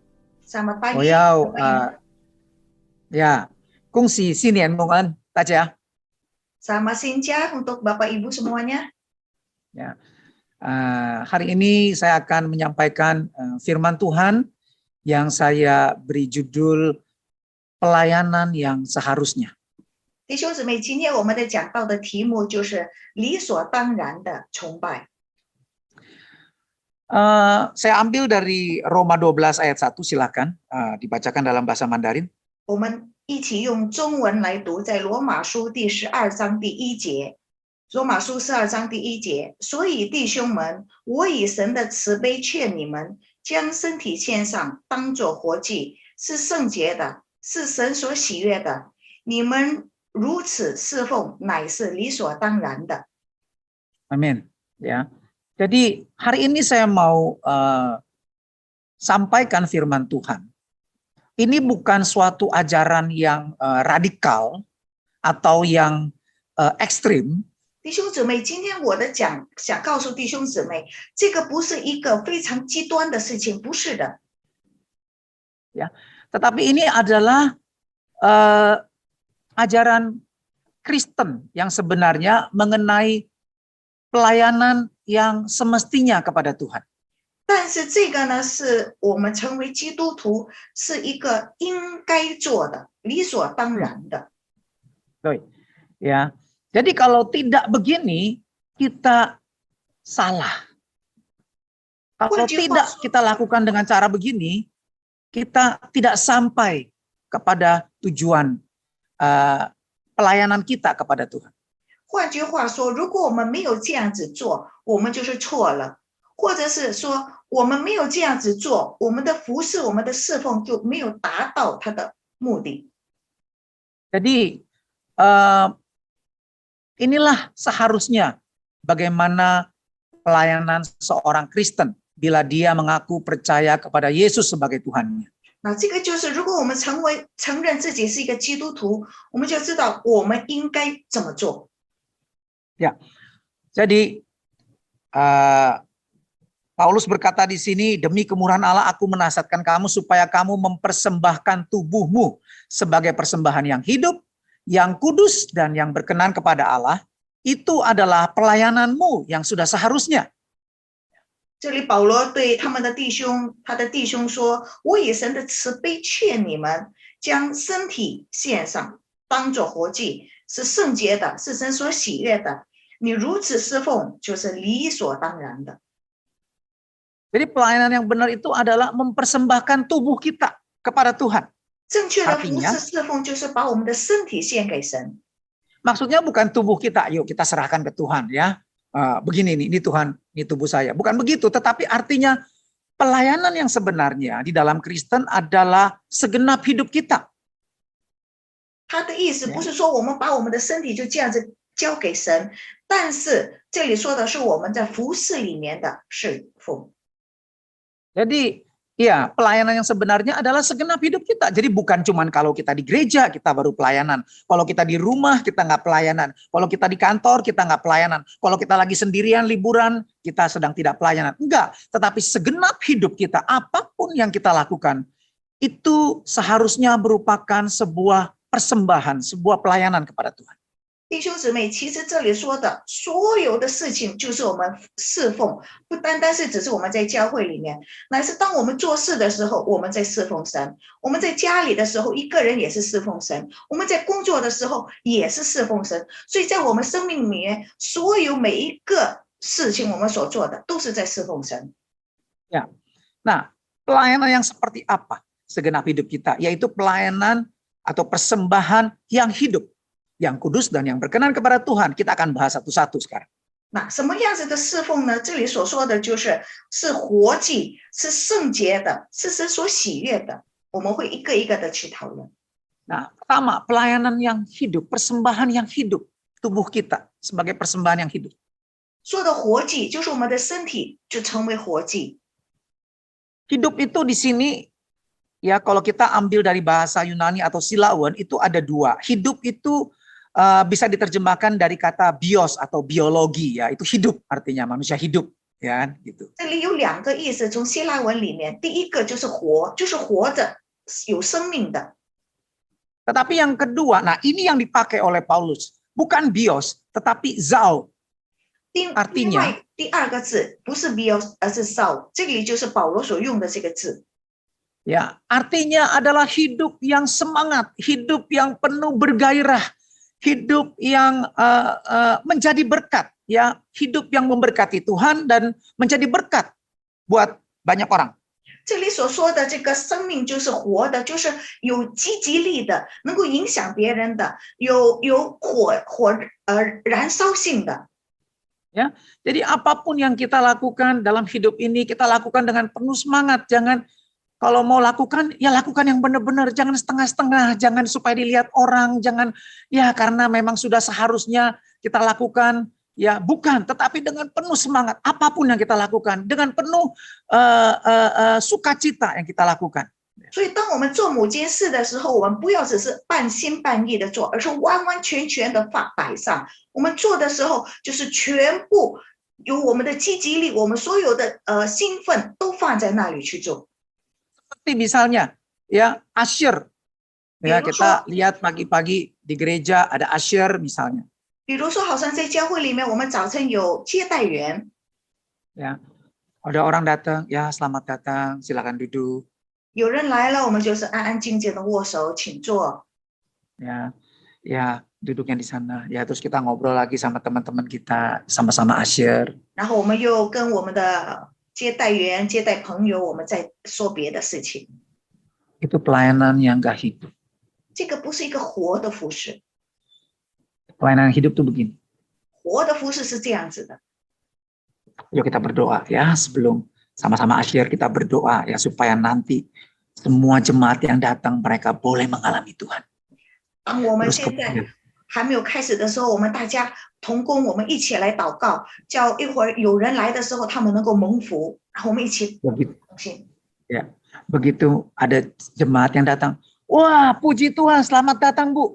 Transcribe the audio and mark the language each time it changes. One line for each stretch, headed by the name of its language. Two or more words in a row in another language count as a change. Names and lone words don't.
Indonesian: Selamat pagi.
Chinese: 我要
Indonesian: Bapak Ibu.
Chinese: 恭喜新年蒙恩，大家。
Indonesian: Selamat Sinca untuk Bapak Ibu semuanya. Hari ini saya akan menyampaikan firman Tuhan yang saya beri judul pelayanan yang seharusnya.
Chinese: 弟兄姊妹，今天我们的讲道的题目就是理所当然的崇拜。
Indonesian: Saya ambil dari Roma 12 ayat 1, silakan dibacakan dalam bahasa Mandarin.
Chinese: 我们一起用中文来读，在罗马书第12章第1节。罗马书12章第1节，所以弟兄们，我以神的慈悲劝你们，将身体献上，当作活祭，是圣洁的，是神所喜悦的。你们如此侍奉，乃是理所当然的。
Indonesian: Amin. Ya. Jadi hari ini saya mau sampaikan firman Tuhan. Ini bukan suatu ajaran yang radikal atau yang ekstrim.
Chinese: 弟兄姊妹，今天我的想告诉弟兄姊妹，这个不是一个非常极端的事情，不是的。
Indonesian: Ya, tetapi ini adalah ajaran Kristen yang sebenarnya mengenai pelayanan yang semestinya kepada Tuhan.
Chinese: 但是这个呢，是我们成为基督徒是一个应该做的、理所当然的。
Indonesian: Ya, jadi kalau tidak begini kita salah. Kalau tidak kita lakukan dengan cara begini, kita tidak sampai kepada tujuan pelayanan kita kepada Tuhan.
Chinese: 换句话说，如果我们没有这样子做，我们就是错了；或者是说，我们没有这样子做，我们的服侍、我们的侍奉就没有达到它的目的。
Indonesian: Jadi inilah seharusnya bagaimana pelayanan seorang Kristen bila dia mengaku percaya kepada Yesus sebagai Tuhannya.
Chinese: 那这个就是，如果我们承认自己是一个基督徒，我们就知道我们应该怎么做。
Indonesian: Ya, jadi Paulus berkata di sini, demi kemurahan Allah aku menasihatkan kamu supaya kamu mempersembahkan tubuhmu sebagai persembahan yang hidup, yang kudus dan yang berkenan kepada Allah. Itu adalah pelayananmu yang sudah seharusnya.
Chinese: 这里保罗对他的弟兄说：“我以神的慈悲劝你们，将身体献上，当作活祭，是圣洁的，是神所喜悦的。你如此侍奉，就是理所当然的。”
Indonesian: Jadi pelayanan yang benar itu adalah mempersembahkan tubuh kita kepada Tuhan.
Chinese: 正确的服侍侍奉就是把我们的身体献给神。
Indonesian: Maksudnya bukan tubuh kita, yuk kita serahkan ke Tuhan ya. Begini nih, ini Tuhan, ini tubuh saya. Bukan begitu, tetapi artinya pelayanan yang sebenarnya di dalam Kristen adalah segenap hidup kita.
Chinese: 他的意思不是说我们把我们的身体就这样子交给神，但是这里说的是我们在服侍里面的侍奉。
Indonesian: Jadi ya pelayanan yang sebenarnya adalah segenap hidup kita. Jadi bukan cuma kalau kita di gereja kita baru pelayanan. Kalau kita di rumah kita nggak pelayanan. Kalau kita di kantor kita nggak pelayanan. Kalau kita lagi sendirian liburan kita sedang tidak pelayanan. Enggak. Tetapi segenap hidup kita apapun yang kita lakukan itu seharusnya merupakan sebuah persembahan, sebuah pelayanan kepada Tuhan.
Chinese: 弟兄姊妹，其实这里说的所有的事情，就是我们侍奉，不单单是只是我们在教会里面，乃是当我们做事的时候，我们在侍奉神；我们在家里的时候，一个人也是侍奉神；我们在工作的时候也是侍奉神。所以在我们生命里面，所有每一个事情，我们所做的都是在侍奉神。
Indonesian: Ya, nah pelayanan yang seperti apa segenap hidup kita, yaitu pelayanan atau persembahan yang hidup, yang kudus dan yang berkenan kepada Tuhan. Kita akan bahas satu-satu sekarang.
Chinese: 那什么样子的侍奉呢？这里所说的就是活祭，是圣洁的，是神所喜悦的。我们会一个一个的去讨论。
Indonesian: Nah, pertama pelayanan yang hidup, persembahan yang hidup, tubuh kita sebagai persembahan yang hidup.
Chinese: 说的活祭就是我们的身体就成为活祭。
Indonesian: Hidup itu di sini ya kalau kita ambil dari bahasa Yunani atau Silawan itu ada dua. Hidup itu bisa diterjemahkan dari kata bios atau biologi ya, itu hidup artinya manusia hidup ya gitu.
Chinese: 这里有两个意思，从希腊文里面，第一个就是活，就是活着，有生命的。
Indonesian: Tetapi yang kedua, nah ini yang dipakai oleh Paulus, bukan bios, tetapi zao. Artinya
Chinese: 第二个字不是 bios， 而是 sao， 这里就是保罗所用的这个字。
Indonesian: Ya, artinya adalah hidup yang semangat, hidup yang penuh bergairah, hidup yang menjadi berkat, ya, hidup yang memberkati Tuhan dan menjadi berkat buat banyak orang.
Chinese: 这里所说的这个生命就是活的，就是有积极力的，能够影响别人的，有燃烧性的。
Indonesian: Ya, jadi apapun yang kita lakukan dalam hidup ini kita lakukan dengan penuh semangat. Jangan kalau mau lakukan ya lakukan yang benar-benar, jangan setengah-setengah, jangan supaya dilihat orang, jangan ya karena memang sudah seharusnya kita lakukan. Ya, bukan, tetapi dengan penuh semangat apapun yang kita lakukan, dengan penuh sukacita yang kita lakukan.
Chinese: 所以，当我们做某件事的时候，我们不要只是半心半意的做，而是完完全全的摆上。我们做的时候，就是全部有我们的积极力，我们所有的兴奋都放在那里去做。
Indonesian: Seperti misalnya, ya asyir, ya kita lihat pagi-pagi di gereja ada asyir misalnya.
Chinese: 比如说，好像在教会里面，我们早晨有接待员，
Indonesian: Ya, ada orang datang, ya selamat datang, silakan duduk.
Chinese: 有人来了，我们就是安安静静的握手，请坐。
Indonesian: Ya, ya duduknya di sana. Ya, terus kita ngobrol lagi sama teman-teman kita, sama-sama asyir.
Chinese: 然后我们又跟我们的接待员、接待朋友，我们在说别的事情。
Indonesian: Itu pelayanan yang gak hidup.
Chinese: 这个不是一个活的服侍，
Indonesian: Pelayanan hidup tuh begini.
Chinese: 活的服侍是这样子的。
Indonesian: Yuk kita berdoa ya, sebelum sama-sama asyir kita berdoa ya supaya nanti semua jemaat yang datang mereka boleh mengalami Tuhan.
Chinese: 当我们现在还没有开始的时候，我们大家同工，我们一起来祷告，叫一会儿有人来的时候，他们能够蒙福，然后我们一起同心。
Indonesian: Ya, begitu ada jemaat yang datang, wah puji Tuhan, selamat datang Bu.